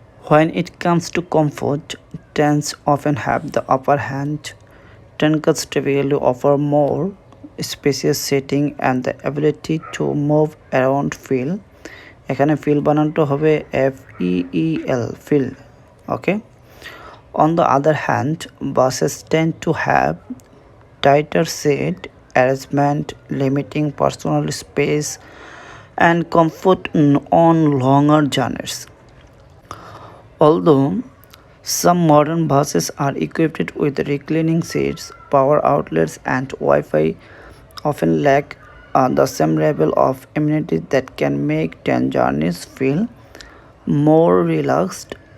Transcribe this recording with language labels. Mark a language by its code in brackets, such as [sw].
[en] When it comes to comfort, trains often have the upper hand. Trains typically offer more spacious seating and the ability to move around feel. [bn] এখানে feel বানানটা হবে [en] FEEL, feel. Okay. On the other hand, buses tend to have tighter seat arrangement, limiting personal space and comfort on longer journeys. Although some modern buses are equipped with reclining seats, power outlets, and Wi-Fi, often lack the same level of amenities that can make train journeys feel more relaxed.